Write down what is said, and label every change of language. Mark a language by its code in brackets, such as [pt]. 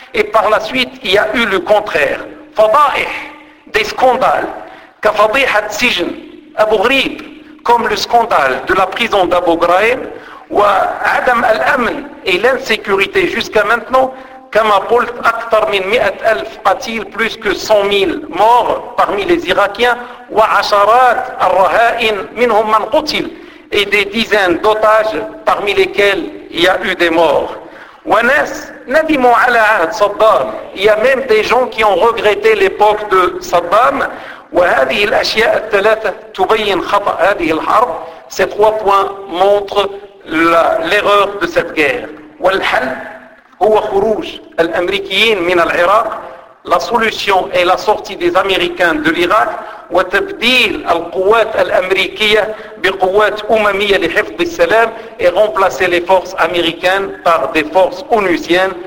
[fr] Et par la suite, il y a eu le contraire. [ar] فضائح, [fr] des scandales, [ar] كفضيحة سجن أبو غريب, [fr] comme le scandale de la prison d'Abu Ghraib, [ar] وعدم الأمن [fr] et l'insécurité jusqu'à maintenant, [ar] كما قلت أكثر من 100,000 قتيل, [fr] plus que 100,000 morts parmi les Irakiens, [ar] وعشرات الرهائن منهم من قتل, [fr] et des dizaines d'otages parmi lesquels il y a eu des morts. [ar] وناس ندموا على عهد صدام. [fr] Il y a même des gens qui ont regretté l'époque de Saddam. [ar] وهذه الأشياء الثلاثة تبين خطأ هذه الحرب. [fr] Ces trois points montrent l'erreur de cette guerre. [ar] والحل هو خروج الأمريكيين من العراق [fr] la solution est la sortie des Américains de l'Irak [ar] وتبديل القوات الأمريكية بقوات أممية لحفظ السلام [fr] et remplacer les forces américaines par des forces onusiennes